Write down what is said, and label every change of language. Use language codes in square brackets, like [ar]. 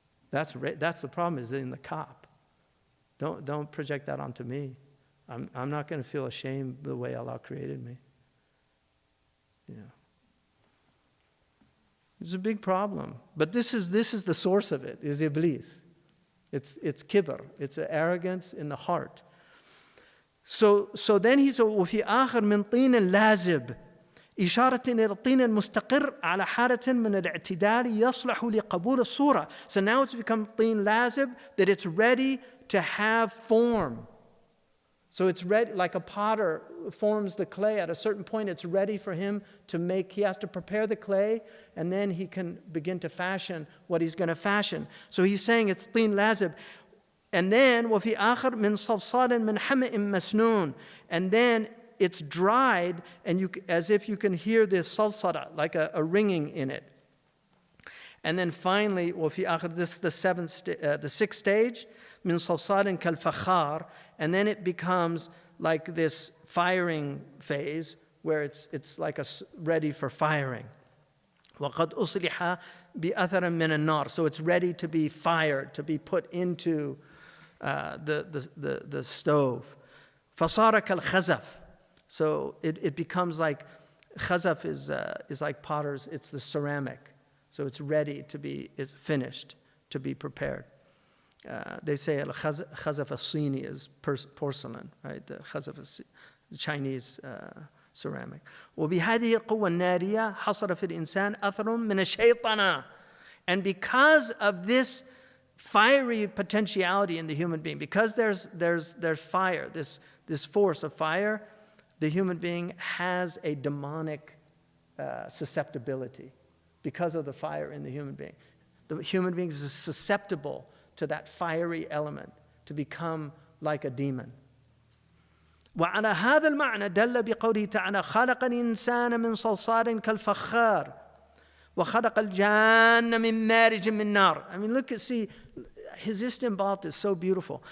[en] That's the problem, is in the cop. Don't project that onto me. I'm not going to feel ashamed the way Allah created me. You know. It's a big problem. But this is the source of it, is Iblis. It's kibr. It's arrogance in the heart. So then he said, [ar] وفي آخر من طين لازب إشارة إلى الطين المستقر على حالة من الاعتدال يصلح لقبول الصورة. [en] So now it's become [ar] طين لازب, [en] that it's ready to have form. So it's ready, like a potter forms the clay. At a certain point, it's ready for him to make. He has to prepare the clay, and then he can begin to fashion what he's going to fashion. So he's saying it's [ar] طين لازب. [en] And then [ar] وفي آخر من صلصال من حمأ مسنون. And then [en] it's dried, and as if you can hear this salsala, like a ringing in it. And then finally, [ar] وفي آخر, [en] this is the sixth stage, [ar] من صلصال كالفخار, [en] and then it becomes like this firing phase where it's like ready for firing. [ar] وقد أصلح بأثر من النار, [en] so it's ready to be fired, to be put into the stove. [ar] فصار كالخزف, [en] so it becomes like, khazaf is like potter's, it's the ceramic. So it's ready to be, it's finished, to be prepared. They say al-khazaf as-Sini is porcelain, right? The khazaf is the Chinese ceramic. [ar] وبهذه القوة النارية حصل في الإنسان أثر من الشيطنة. [en] And because of this fiery potentiality in the human being, because there's fire, this force of fire, the human being has a demonic susceptibility. Because of the fire in the human being. The human being is susceptible to that fiery element, to become like a demon. [ar] وعلى هذا المعنى دل بقوله تعالى خلق الإنسان من صلصال كالفخار وخلق الجان من مارج من نار. [en] I mean, see, his istinbat is so beautiful.